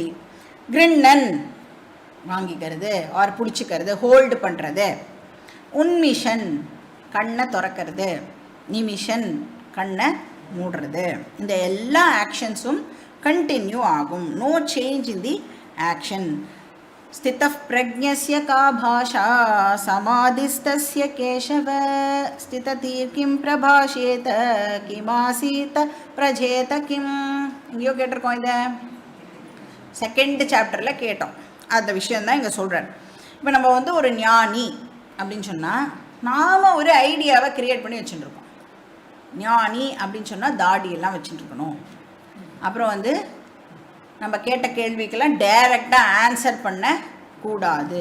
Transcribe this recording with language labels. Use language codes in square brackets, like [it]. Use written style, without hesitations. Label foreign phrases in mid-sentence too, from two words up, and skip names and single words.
[ta] கிருண்ணன் வாங்கிக்கிறது ஆர் பிடிச்சிக்கிறது, ஹோல்டு பண்ணுறது. உன்மிஷன் கண்ணை திறக்கிறது, நிமிஷன் கண்ணை மூடுறது. இந்த எல்லா [en] actionsஉம் continue [ta] ஆகும். [en] No change in the action. [sa] स्थितः प्रज्ञस्य का भाषा समाधिस्तस्य केशव स्थिततीर् किं प्रभाषेत किमासीत प्रजेत किम् [ta] எங்கேயோ கேட்டிருக்கோம். இதை [en] second chapterில் [ta] கேட்டோம். அந்த விஷயந்தான் இங்கே சொல்கிறார். இப்போ நம்ம வந்து ஒரு ஞானி அப்படின்னு சொன்னால் நாம் ஒரு [en] ideaவை create [ta] பண்ணி வச்சுட்டுருக்கோம். ஞானி அப்படின்னு சொன்னால் தாடியெல்லாம் வச்சுட்டுருக்கணும். அப்புறம் வந்து நம்ம கேட்ட கேள்விக்கெல்லாம் [en] directஆக answer [ta] பண்ணக்கூடாது.